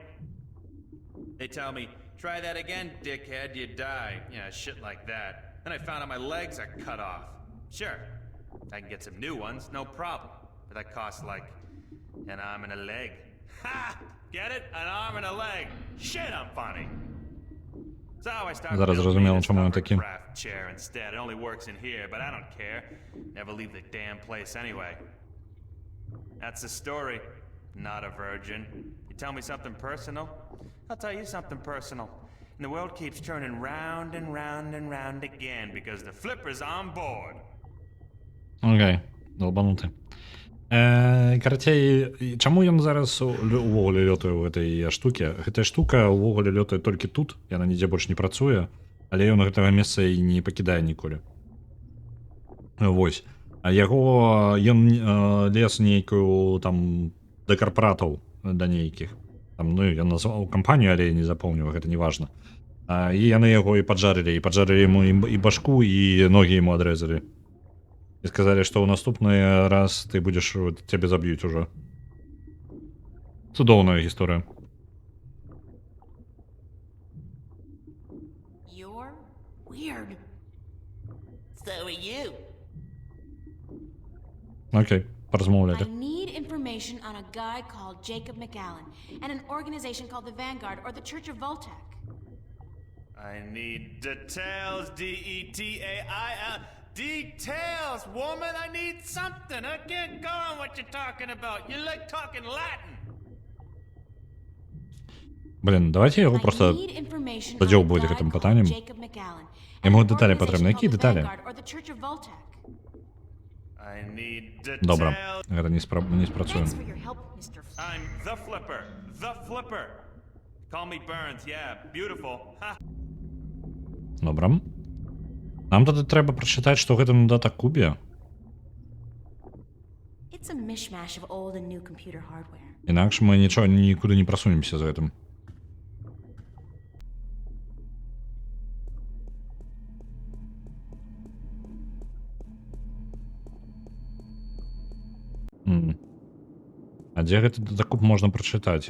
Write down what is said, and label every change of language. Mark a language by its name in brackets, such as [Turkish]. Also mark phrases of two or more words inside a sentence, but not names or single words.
[English] They tell me, try that again, dickhead, you die. Yeah, shit like that. Then I found out my legs are cut off. Sure, I can get some new ones, no problem. But that costs like an arm and a leg. Ha! Get it? An arm and a leg. Shit, I'm funny. So I started [Ukrainian] Зараз зрозуміло, чому він такий. [English] craft chair instead. It only works in here, but I don't care. Never leave the damn place anyway. That's the story. Not a virgin. You tell me something personal? I'll tell you something personal. And the world keeps turning round and round and round again because the flipper's on board. [Ukrainian] Окей, долбанутий. [Belarusian] Карацей, чаму ён зараз увогуле лётае ў гэтай штуке? Гэтая штука увогуле лётае толькі тут, яна нідзе больш не працуе, але ён гэтага месца і не пакідае ніколі. Вось. А яго ён лез нейкую там да карпоратаў, да нейкіх. Там, ну, я назваў кампанію, але я не запомню, гэта не важна. І яны яго і поджарили яму і башку, і ногі яму адрэзалі. [Russian] И сказали, что в наступный раз ты будешь, вот, тебя забьют уже. [Belarusian] Цудовная история. [English] You're weird. So are you. [Ukrainian] Окей, поразмовляли. [English] I need information on a guy called Jacob McAllen and an organization called the Vanguard or the Church of Voltac. I need details, D-E-T-A-I-L. Details, woman! I need something! I can't go on what you're talking about. You like talking Latin. [Belarusian] Блин, давайте його просто задёбывать гэтым пытанням. Яму дэталі патрэбны. Якія дэталі? Добра, гэта не спрацуе. [English] I'm the flipper. The flipper. Call me Burns, yeah, beautiful. Ha. [Belarusian] Добра. Нам тады трэба прачытаць, што гэта на дата-кубе. [English] It's a mishmash of old and new computer hardware. [Belarusian] Інакш мы нічого нікуды не прасунемся з гэтым. А дзе гэты датакуб можна прачытаць?